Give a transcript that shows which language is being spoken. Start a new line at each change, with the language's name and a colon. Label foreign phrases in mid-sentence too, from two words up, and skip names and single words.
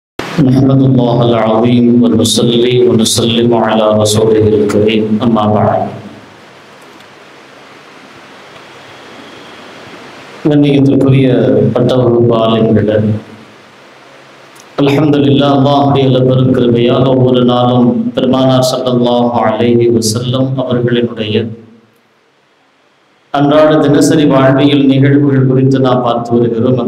Arabic: نحمد الله العظيم ونصلي ونسلم على رسوله الكريم أما بعد.
Tamil: கண்ணியத்திற்குரிய பட்டவகுப்பாளர்களே, அல்ஹம்துலில்லாஹ், அல்லாஹ்வுடைய பெருங்கிருபையால் ஒவ்வொரு நாளும் பெருமானார்
Arabic: صلى الله عليه وسلم
Tamil: அவர்களினுடைய அன்றாட தினசரி வாழ்வியல் நிகழ்வுகள் குறித்து நாம் பார்த்து வருகிறோம்.